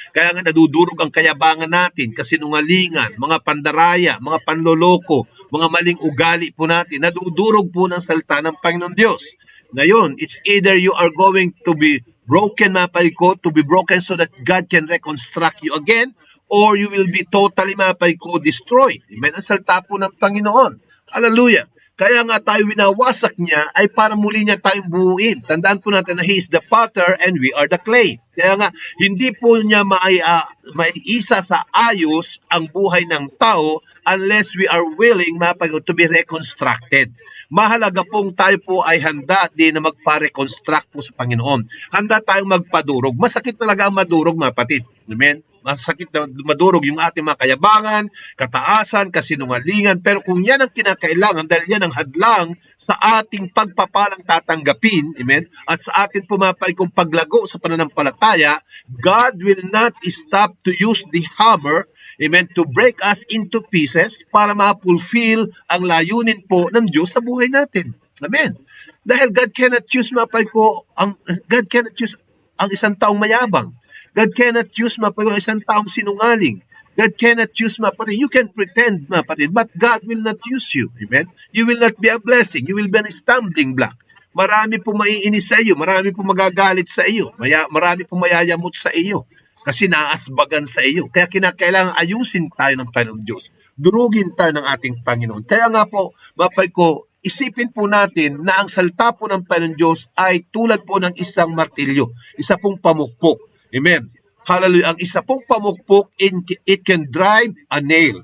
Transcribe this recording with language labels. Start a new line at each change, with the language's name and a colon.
Filipino: Kaya nga, nadudurog ang kayabangan natin, kasinungalingan, mga pandaraya, mga panloloko, mga maling ugali po natin, nadudurog po ng salita ng Panginoon Diyos.
English: Ngayon, it's either you are going to be broken,
Filipino: mga kapatid ko,
English: to be broken so that God can reconstruct you again, or you will be totally, mga kapatid ko, destroyed. Amen?
Filipino: Ang salita po ng Panginoon. Hallelujah. Kaya nga tayo winawasak niya ay para muli niya tayong buuin. Tandaan po natin na
English: He is the potter and we are the clay.
Filipino: Kaya nga, hindi po niya maiisa sa ayos ang buhay ng tao
English: unless we are willing, to be reconstructed.
Filipino: Mahalaga pong tayo po ay handa din na magpa-reconstruct po sa Panginoon. Handa tayong magpadurog. Masakit talaga ang madurog, mga kapatid. Amen? Masakit na madurog yung ating mga kayabangan, kataasan, kasinungalingan. Pero kung yan ang kinakailangan, dahil yan ang hadlang sa ating pagpapalang tatanggapin, amen, at sa ating pumapalikong paglago sa pananampalataya,
English: God will not stop to use the hammer, amen, to break us into pieces
Filipino: para ma-fulfill ang layunin po ng Diyos sa buhay natin. Amen.
English: Dahil God cannot use God cannot use
Filipino: ang isang taong mayabang.
English: God cannot use
Filipino: ang isang taong sinungaling.
English: God cannot use you can pretend but God will not use you. Amen. You will not be a blessing. You will be a stumbling block.
Filipino: Marami po maiinis sa iyo, marami po magagalit sa iyo, marami po mayayamot sa iyo kasi naasbagan sa iyo. Kaya kinakailangan ayusin tayo ng Panginoon Diyos. Durugin tayo ng ating Panginoon. Kaya nga po, isipin po natin na ang salita po ng Panginoon Diyos ay tulad po ng isang martilyo, isa pong pamukpok. Amen. Hallelujah. Ang isa pong pamukpok,
English: it can drive a nail.